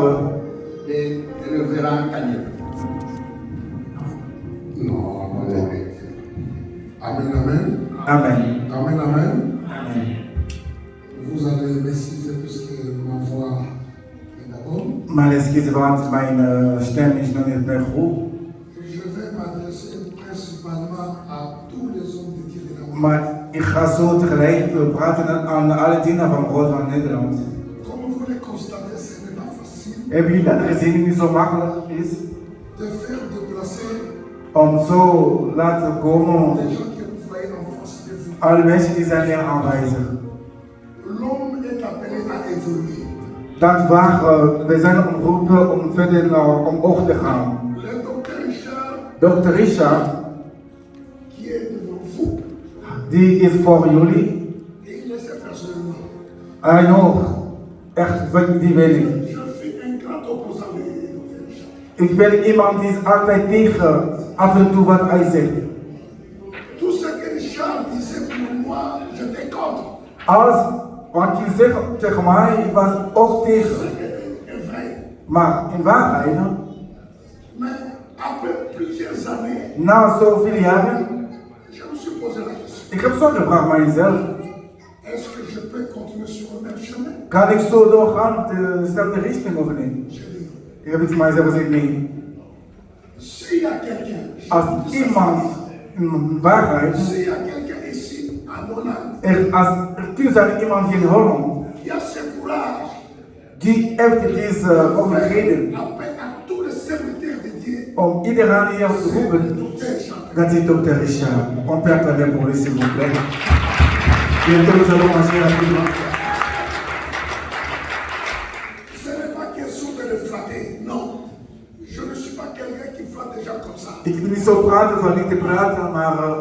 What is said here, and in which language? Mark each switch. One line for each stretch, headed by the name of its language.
French: de Révérend Kanye. Non, amen. Amen, amen. Amen. Amen, amen. Amen. Vous allez m'excuser puisque ma voix est d'abord.
Dutch: Maar excuus, want mijn stem is nog niet meer goed.
French: Je vais m'adresser principalement à tous les hommes de Dieu de la Hollande.
Dutch: Maar ik ga zo tegelijk praten aan alle dienaren van God van Nederland.
French: Comme vous le constatez, ce n'est pas facile.
Dutch: Hebben jullie dat gezien niet zo makkelijk is?
French: De faire déplacer
Dutch: Om zo laten komen
French: des gens que vous voyez en face de vous.
Dutch: alle mensen die zijn hier aanwezig.
French: L'homme est appelé à évoluer.
Dutch: Dat we zijn omgeroepen om verder omhoog te gaan.
French: Le docteur Richard,
Dutch: Dr. Richard,
French: qui est devant vous,
Dutch: die is voor jullie.
French: et il le sait personnellement.
Dutch: Hij nog, echt, die weet ik.
French: Je suis un grand opposant de docteur Richard.
Dutch: Ik ben iemand die is altijd tegen af en toe wat hij zegt.
French: Tout ce que Richard disait pour moi, j'étais contre.
Dutch: Alles wat je zegt tegen mij, ik was ook tegen.
French: C'est vrai.
Dutch: Maar in waarheid,
French: Mais après plusieurs années,
Dutch: na zoveel jaren,
French: je me suis posé la question.
Dutch: ik heb zo gevraagd aan mezelf.
French: Est-ce que je peux continuer sur le même chemin?
Dutch: Kan ik zo doorgaan dezelfde richting of niet?
French: J'ai dit non.
Dutch: Ik heb iets mijzelf gezegd, nee.
French: S'il y a quelqu'un,
Dutch: Als iemand in waarheid,
French: s'il y a quelqu'un ici, à Hollande,
Dutch: als er zijn iemand in Holland
French: qui a ce courage,
Dutch: die heeft deze mogelijkheden
French: appelle à tous les serviteurs de Dieu,
Dutch: om iedereen hier te roepen,
French: docteur Richard.
Dutch: dat is Dr. Richard.
French: On peut acclamer pour lui s'il vous plaît. Bientôt nous allons manger rapidement. Ce n'est pas question de le flatter, non. Je ne suis pas quelqu'un qui flatte des gens comme ça.
Dutch: Ik wil niet zo praten van niet te praten, maar